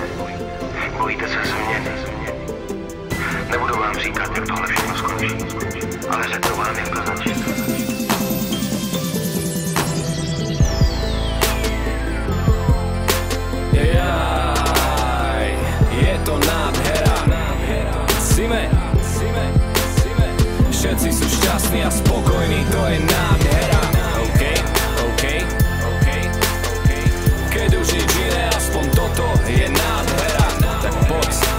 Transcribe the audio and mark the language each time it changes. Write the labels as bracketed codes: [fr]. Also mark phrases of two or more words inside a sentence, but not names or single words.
[cs] Bojíte se změny. Nebudu vám říkat, jak tohle všechno skončí, ale řeknu vám, jak to začne. Je to nádhera. [sk] Zime. Všetci sú šťastní a spokojní, to je nádhera. OK. Keď už nič iné, aspoň toto je nádhera. Tak poď.